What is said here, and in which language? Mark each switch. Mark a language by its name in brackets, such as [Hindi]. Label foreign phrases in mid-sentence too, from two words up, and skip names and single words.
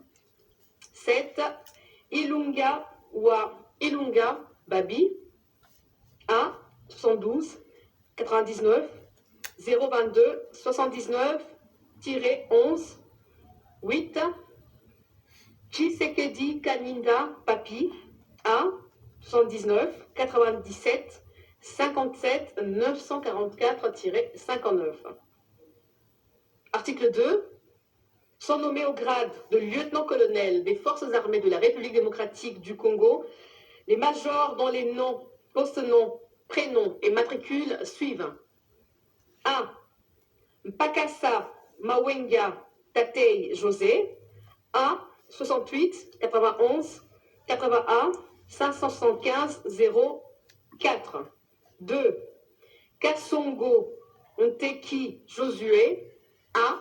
[French] 7. Ilunga Babi, A. 72 99 022 79-11. 8. Chisekedi Kaninda Papi, A. 79 97 57 944-59. Article 2. Sont nommés au grade de lieutenant-colonel des forces armées de la République démocratique du Congo les majors dont les noms, post-noms, prénoms et matricules suivent. A. Mpakasa Mawenga Tatei José, A. 68 91 81 575-04. 2. Kassongo Nteki Josué, A.